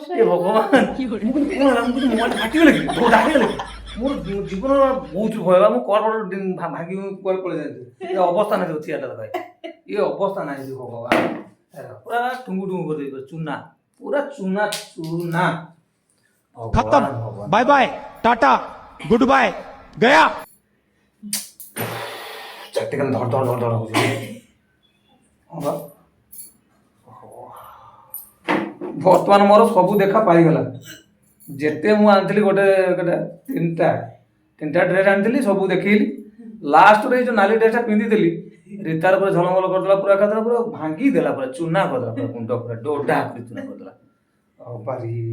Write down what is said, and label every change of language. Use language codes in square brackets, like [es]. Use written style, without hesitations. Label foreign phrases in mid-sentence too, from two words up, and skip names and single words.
[or] ଏ ଭଗବାନ ଫାଟିଗଲେ କି ଡାକିଗଲେ ମୋର ଜୀବନର ବହୁତ ଭୟ ମୁଁ କଣ ଭାଙ୍ଗି କୁଆଡ଼େ ପଳେଇ ଯାଉଛି ଏ ଅବସ୍ଥା ନାହିଁ ଅଛି ଏଟା ଭାଇ ଏ ଅବସ୍ଥା ନାହିଁ ଭଗବାନ ପୁରା ଟୁଙ୍ଗୁ ଟୁଙ୍ଗୁ କରିଦେଇଛି ଚୁନା ପୁରା ଚୁନା ଚୁନା [hi] खत्म [en] bye bye [hi] टाटा [en] good bye [hi] गया [or] चट्टिकन धड़ धड़ धड़ धड़ हଉଛି ବର୍ତ୍ତମାନ ମୋର ସବୁ ଦେଖା ପାଇଗଲା ଯେତେ ମୁଁ ଆଣିଥିଲି ଗୋଟେ ତିନିଟା ଡ୍ରେସ୍ ଆଣିଥିଲି ସବୁ ଦେଖେଇଲି ଲାଷ୍ଟରେ ଏଇ ଯୋଉ ନାଲି ଡ୍ରେସ୍ଟା ପିନ୍ଧିଥିଲି ରିତାର ପୁରା ଝଲମଲ କରିଦେଲା ପୁରା ଏକାଥରେ ପୁରା ଭାଙ୍ଗି ଦେଲା ପୁରା ଚୁନା କରିଦେଲା ପୁରା ମୁଣ୍ଡ ପୁରା ଡୋଡା କରି ଚୁନା କରିଦେଲା ଆଉ ପାରି